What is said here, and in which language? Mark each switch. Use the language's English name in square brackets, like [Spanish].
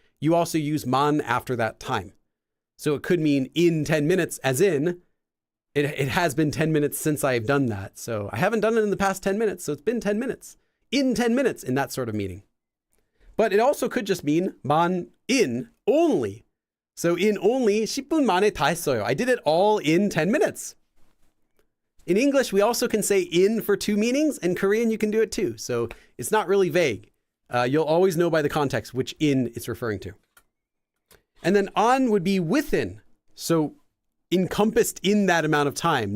[English] You also use man after that time. So it could mean in 10 minutes, as in it has been 10 minutes since I've done that. So I haven't done it in the past 10 minutes. So it's been 10 minutes. In 10 minutes in that sort of meaning. But it also could just mean man in only. So in only [Korean] 10분 만에 다 했어요. [English] I did it all in 10 minutes. In English, we also can say in for two meanings. In Korean, you can do it too. So it's not really vague. You'll always know by the context which in it's referring to. And then on would be within. So encompassed in that amount of time.